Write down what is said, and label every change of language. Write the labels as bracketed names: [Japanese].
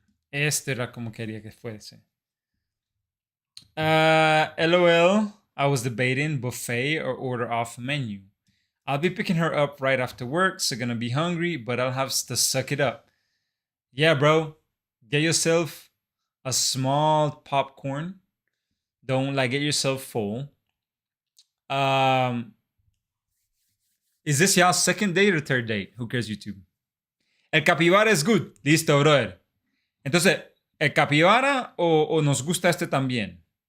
[Spanish] Este era como quería que fuese. [English] LOL, I was debating buffet or order off menu. I'll be picking her up right after work, so gonna be hungry, but I'll have to suck it up. Yeah, bro. Get yourself a small popcorn. Don't like get yourself full. Is this y'all's second date or third date? Who cares YouTube? El capibara es good. Listo, brother. [Spanish] Entonces, ¿el capibara o nos gusta este también?